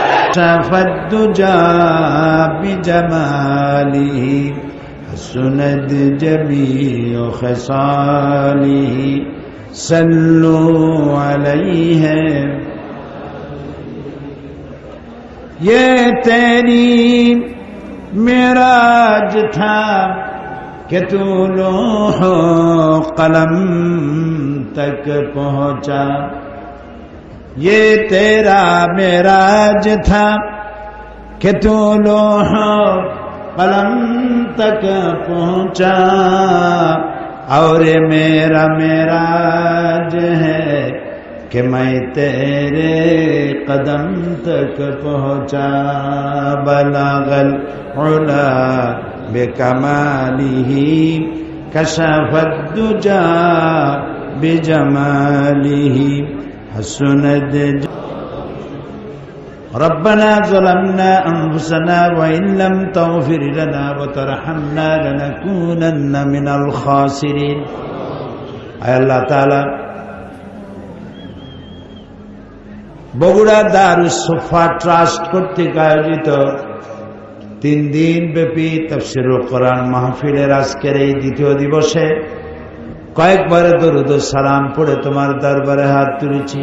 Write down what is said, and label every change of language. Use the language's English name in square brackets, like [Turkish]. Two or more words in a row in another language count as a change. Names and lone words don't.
[Arabic] كشف الدجى بجماله حسنت جميع خصاله صلوا عليه. [Urdu] یہ تیری معراج تھا کہ تو لوح قلم تک پہنچا. یہ تیرا معراج تھا کہ تو لوح قلم تک پہنچا، اور میرا معراج ہے کہ میں تیرے قدم تک پہنچا. [Arabic] بلغ العلى بكماله كشف الدجى بجماله حسنت. ربنا ظلمنا أنفسنا وإن لم تغفر لنا وترحمنا لنكونن من الخاسرين. [Bangla] आय [Arabic] الله تعالى [Bangla] বগুড়া দারুস সোফা ট্রাস্ট কর্তৃক আয়োজিত 3 দিন ব্যাপী তাফসীরুল কোরআন মাহফিলের আজকের এই দ্বিতীয় দিবসে কয়েকবার দরুদ ও সালাম পড়ে তোমার দরবারে হাত তুলেছি।